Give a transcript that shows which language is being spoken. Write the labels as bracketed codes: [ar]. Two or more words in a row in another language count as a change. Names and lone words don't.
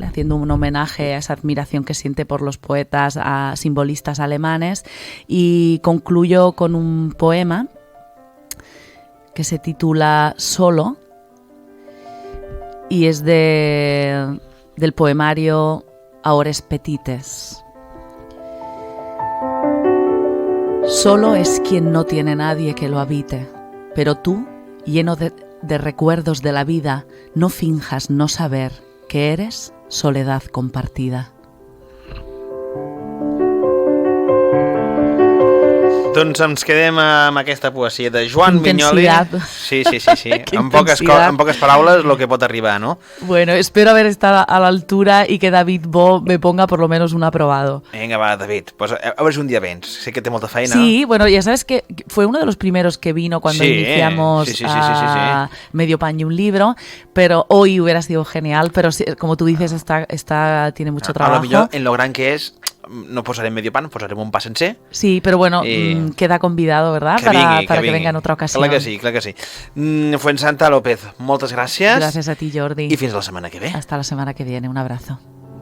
[es] Haciendo un homenaje a esa admiración que siente por los poetas, a simbolistas alemanes, y concluyo con un poema que se titula Solo y es del poemario Aures Petites. Solo es quien no tiene nadie que lo habite, pero tú, lleno de recuerdos de la vida, no finjas no saber que eres soledad compartida. [ca] Doncs ens quedem amb aquesta poesia de Joan Viñoly. Sí. En poques paraules lo que pot arribar, ¿no? [es] Bueno, espero haber estado a la altura y que David Bo me ponga por lo menos un aprobado. Venga, [ca] va, David. Pues a veure si un dia vens. Sé que té molta feina. [es] Sí, bueno, ya sabes que fue uno de los primeros que vino cuando iniciamos Medio Pan y un Libro, pero hoy hubiera sido genial, pero como tú dices, esta tiene mucho trabajo. [ca] A lo millor, en lo gran que és, no posarem [es] medio pan, [ca] posarem un pa sencer. [es] Sí, pero bueno, queda convidado, ¿verdad? Para que venga en otra ocasión. [ca] Clar que sí. Fuensanta López, moltes gràcies. [es] Gracias a ti, Jordi. [ca] I fins la setmana que ve. [es] Hasta la semana que viene. Un abrazo.